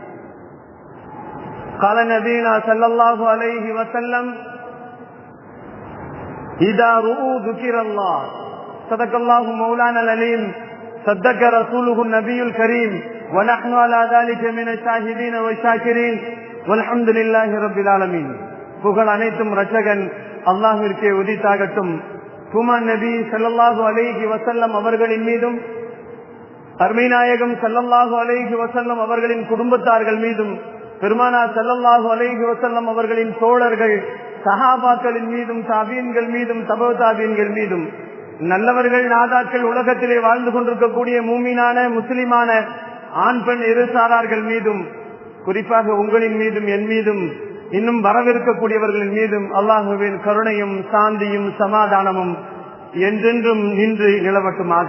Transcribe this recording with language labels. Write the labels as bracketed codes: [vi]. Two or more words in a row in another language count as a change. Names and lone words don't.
[ar] قال نبينا صلى الله عليه وسلم إذا رؤوا ذكر الله صدق الله مولانا العليم صدق رسوله النبي الكريم ونحن على ذلك من الشاهدين والشاكرين والحمد لله رب العالمين. [ta] புகழ் அனைத்தும் ரட்சகன் அல்லாஹ்விற்கே உரித்தாகட்டும். தூமான் நபி [ar] صلى الله عليه وسلم [ta] அவர்களின் மீதும் அருமைநாயகம் [ar] صلى الله عليه وسلم [ta] அவர்களின் குடும்பத்தார்கள் மீதும் பெருமானார் [ar] صلى الله عليه وسلم [ta] அவர்களின் தோழர்கள் சஹாபாக்களின் மீதும் தாபீன்கள் மீதும் தபோ தாபீன்கள் மீதும் நல்லவர்கள் நாதாக்கள் உலகத்திலே வாழ்ந்து கொண்டிருக்கக்கூடிய மூமினான முஸ்லிமான ஆண் பெண் இருசாரார்கள் மீதும் குறிப்பாக உங்களின் மீதும் என் மீதும் இன்னும் வரவிருக்கக்கூடியவர்களின் மீதும் அல்லாஹுவின் கருணையும் சாந்தியும் சமாதானமும் என்றென்றும் நின்று நிலவட்டுமாக.